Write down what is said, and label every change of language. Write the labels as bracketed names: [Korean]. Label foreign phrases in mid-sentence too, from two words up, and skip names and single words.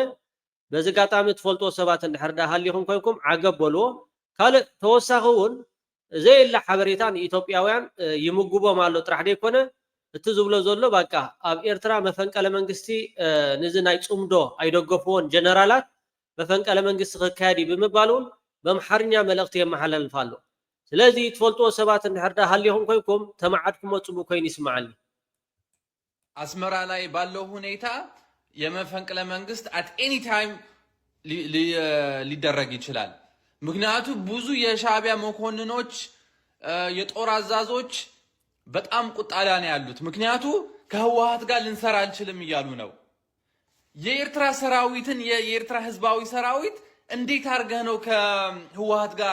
[Tigrinya] በዚ ጋጣሚ ትፈልጦ ሰባት እንድሕርዳ ሃሊኹም ኮይንኩም ዓገበልዎ ካልእ ተወሳኺውን ዘየላ ሓበሬታ ንኢትዮጵያውያን ይምግቦም ኣሎ ጥራሕ ደይኮነ እቲ ዝብሎ ዘሎ በቃ ኣብ ኤርትራ መፈንቀለ መንግስቲ ንዚ ናይ ጽምዶ አይደገፉውን ጀነራላት መፈንቀለ መንግስቲ ክካየድ ብምባሉን በምሓርኛ መልእኽቲ የመሓላልፋሉ ስለዚ ትፈልጦ ሰባት እንድሕርዳ ሃሊኹም ኮይንኩም ተማዓድኩም ጽቡቕ ኮይኑ ይስማዓኒ [Amharic] አስመራ ላይ ባለው ሁኔታ የመፈንቅለ መንግስት [English] at any time [Amharic] ሊደረግ ይችላል ምክንያቱ ብዙ የሻዕቢያ መኮንኖች የጦር አዛዦች በጣም ቁጣ ላይ ነው ያሉት ምክንያቱ ከህወሓት ጋር ልንሰራ አንችልም ይያሉ ነው የኤርትራ ሰራዊትን የኤርትራ ህዝባዊ ሰራዊት እንዴት አርገህ ነው ከህወሓት ጋር